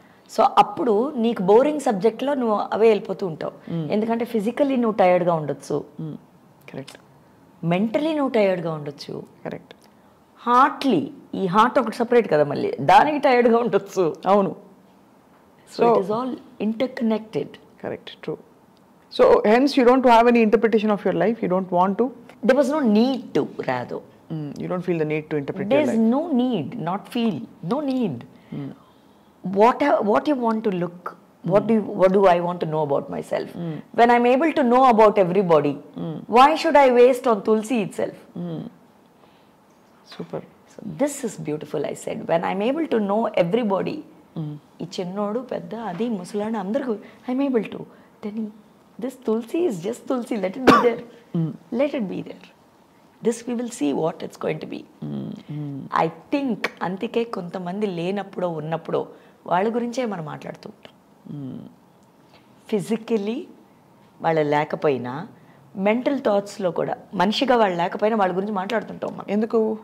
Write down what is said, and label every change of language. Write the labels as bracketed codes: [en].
[te] So అప్పుడు నీకు boring సబ్జెక్ట్లో నువ్వు అవే వెళ్ళిపోతూ ఉంటావు. ఎందుకంటే ఫిజికల్లీ నువ్వు టైర్డ్గా ఉండొచ్చు, [en] Correct. [te] మెంటలీ నువ్వు టైర్డ్గా ఉండొచ్చు, [en] Correct. [te] హార్ట్లీ, ఈ హార్ట్ ఒకటి సపరేట్ కదా, మళ్ళీ దానికి టైర్డ్గా ఉండొచ్చు. అవును. [en] So it is all interconnected. Correct, true. So hence you don't have any interpretation of your life. You don't want to. There was no need to, rather. You don't feel the need to interpret There's your life. no need, not feel, no need. What you want to look, what do I want to know about myself? When I'm able to know about everybody, why should I waste on Tulsi itself? Super. So this is beautiful, I said. When I'm able to know everybody, [te] ఈ చిన్నోడు పెద్ద అది ముసలాడు అందరికీ [en] I'm able to, then this Tulsi is just Tulsi, let it be there. Let it be there. This we will see what it's going to be. I think [te] అందుకే కొంతమంది లేనప్పుడో ఉన్నప్పుడో వాళ్ళ గురించే మనం మాట్లాడుతూ ఉంటాం. ఫిజికలీ వాళ్ళ లేకపోయినా మెంటల్ థాట్స్లో కూడా మనిషిగా వాళ్ళు లేకపోయినా వాళ్ళ గురించి మాట్లాడుతుంటాం మనం. ఎందుకు?